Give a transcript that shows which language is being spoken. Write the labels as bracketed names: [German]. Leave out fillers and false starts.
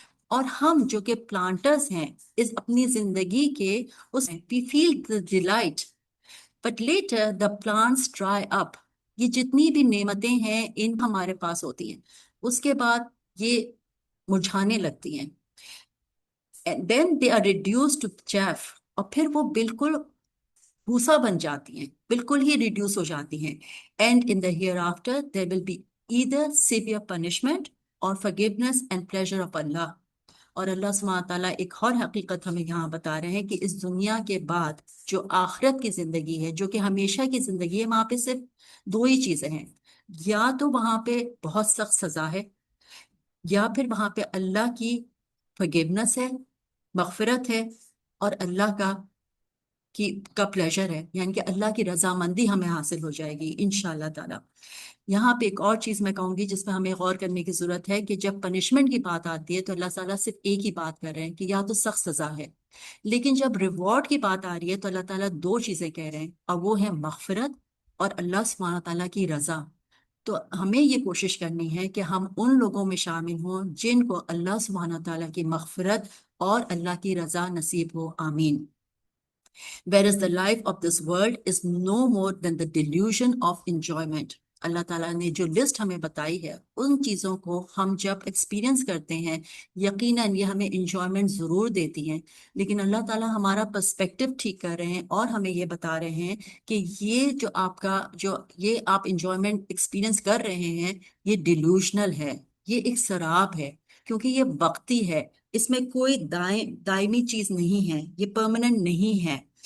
[Urdu] اور ہم جو کہ پلانٹرز ہیں اس اپنی زندگی کے اس [English] we feel the delight but later the plants dry up. [Urdu] یہ جتنی بھی نعمتیں ہیں ان ہمارے پاس ہوتی ہیں، اس کے بعد یہ مرجھانے لگتی ہیں. [English] And then they are reduced to chaff. [Urdu] اور پھر وہ بالکل بھوسا بن جاتی ہیں، بالکل ہی ریڈیوس ہو جاتی ہیں. [English] And in the hereafter there will be either severe punishment or forgiveness and pleasure of Allah. [Urdu] اور اللہ سبحانہ تعالیٰ ایک اور حقیقت ہمیں یہاں بتا رہے ہیں کہ اس دنیا کے بعد جو آخرت کی زندگی ہے، جو کہ ہمیشہ کی زندگی ہے، وہاں پہ صرف دو ہی چیزیں ہیں. یا تو وہاں پہ بہت سخت سزا ہے، یا پھر وہاں پہ اللہ کی forgiveness ہے، مغفرت ہے، اور اللہ کا پلیجر ہے، یعنی کہ اللہ کی رضامندی ہمیں حاصل ہو جائے گی انشاءاللہ تعالیٰ. یہاں پہ ایک اور چیز میں کہوں گی جس پہ ہمیں غور کرنے کی ضرورت ہے کہ جب پنشمنٹ کی بات آتی ہے تو اللہ تعالیٰ صرف ایک ہی بات کر رہے ہیں کہ یا تو سخت سزا ہے، لیکن جب ریوارڈ کی بات آ رہی ہے تو اللہ تعالیٰ دو چیزیں کہہ رہے ہیں، اور وہ ہے مغفرت اور اللہ سبحانہ تعالیٰ کی رضا. تو ہمیں یہ کوشش کرنی ہے کہ ہم ان لوگوں میں شامل ہوں جن کو اللہ سبحانہ تعالیٰ کی مغفرت اور اللہ کی رضا نصیب ہو. آمین. [English] Whereas the life of this world is no more than the delusion of enjoyment. [Urdu] اللہ تعالیٰ نے جو لسٹ ہمیں بتائی ہے ان چیزوں کو ہم جب ایکسپیرینس کرتے ہیں یقیناً یہ ہمیں انجوائمنٹ ضرور دیتی ہیں، لیکن اللہ تعالیٰ ہمارا پرسپیکٹو ٹھیک کر رہے ہیں اور ہمیں یہ بتا رہے ہیں کہ یہ جو یہ آپ انجوائمنٹ ایکسپیرینس کر رہے ہیں یہ ڈیلوژنل ہے، یہ ایک سراب ہے، کیونکہ یہ وقتی ہے، اس میں کوئی دائمی چیز نہیں ہے، یہ پرماننٹ نہیں ہے.